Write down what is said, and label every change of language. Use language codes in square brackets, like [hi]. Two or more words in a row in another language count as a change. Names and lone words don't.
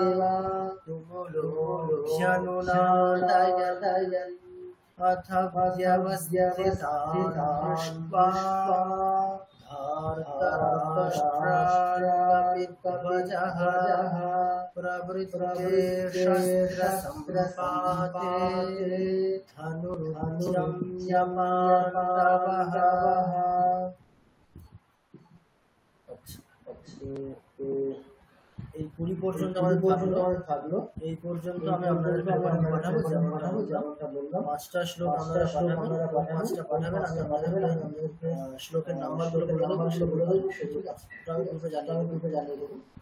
[sa] तुमुलोऽभ्यनुनादयन् अथ व्यवस्थितान् दृष्ट्वा धार्तराष्ट्राणापित्वजः प्रवृत्ते शस्त्रसम्पाते धनुरुद्यम्य पाण्डवः। [bn] এই 20 পর্যন্ত আমাদের থাকলো। এই পর্যন্ত আমি আপনাদের পাঠাবো যেমনটা বললাম। 5টা শ্লোক আপনারা পাঠাবেন। শ্লোকের নাম্বার বলে দেবো, আমি পূর্বে জানিয়ে দেবো।